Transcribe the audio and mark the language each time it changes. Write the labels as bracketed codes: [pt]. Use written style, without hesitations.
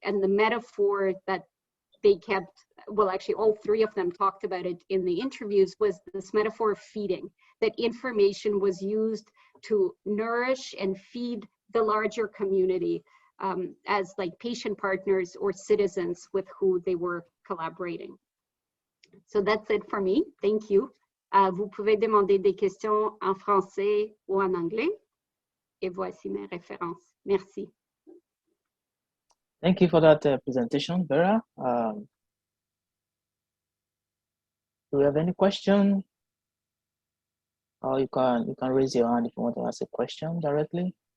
[en] And the metaphor that they kept, well, actually all 3 of them talked about it in the interviews, was this metaphor of feeding, that information was used to nourish and feed the larger community as like patient partners or citizens with who they were collaborating. So that's it for me. Thank you. [fr] Vous pouvez demander des questions en français ou en anglais. Et voici mes références. Merci. [en] Thank you for that presentation, Vera. Do you have any question? Or you can raise your hand if you want to ask a question directly.